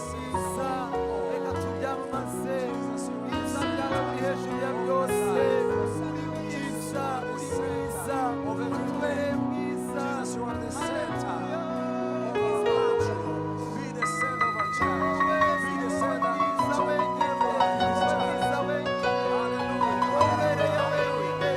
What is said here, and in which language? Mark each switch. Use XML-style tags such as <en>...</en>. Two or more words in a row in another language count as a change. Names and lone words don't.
<rw>mwiza. Reka tubyamamaze. Mwiza bwawe buri hejuru ya byose. Uri mwiza, uri mwiza. Uri mwiza.</rw> <en>Jesus, you are the center of our country. Be the center of our church. Be the center of our church. Hallelujah. Hallelujah.</en>